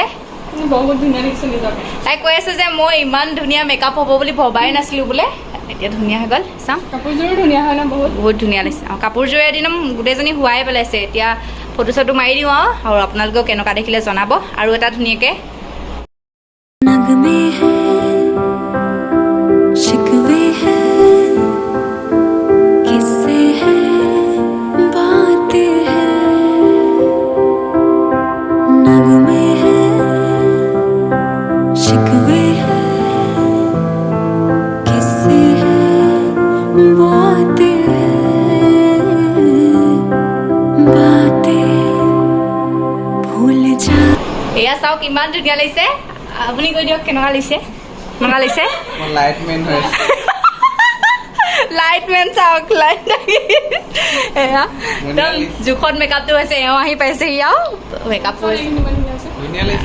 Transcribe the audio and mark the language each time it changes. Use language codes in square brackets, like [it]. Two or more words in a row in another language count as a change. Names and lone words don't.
[as] বহুত ধুনীয়া দেখিছোঁ নিজকে তাই কৈ আছে যে মই ইমান ধুনীয়া মেকআপ হ'ব বুলি ভবাই নাছিলোঁ বোলে এতিয়া ধুনীয়া হৈ গ'ল চাওঁ কাপোৰযোৰো ধুনীয়া হয় ন বহুত ধুনীয়া লাগিছে আৰু কাপোৰযোৰে এদিন গোটেইজনী শুৱাই পেলাইছে এতিয়া ফটো চটো মাৰি দিওঁ আৰু আপোনালোকেও কেনেকুৱা দেখিলে জনাব আৰু এটা ধুনীয়াকৈ [hi] नगमे हैं शिकवे हैं किस्से हैं बातें हैं नगमे हैं शिकवे हैं किस्से हैं बातें भूल जा [as] এয়া চাওক ইমান ধুনীয়া লাগিছে আপুনি কৈ দিয়ক কেনেকুৱা লাগিছে লাইটমেন হয় লাইটমেন চাওক লাইট এয়া একদম জোখত মেকআপটো হৈছে এওঁ আহি পাইছেহি আৰু মেকআপ কৰিছে ধুনীয়া লাগিছে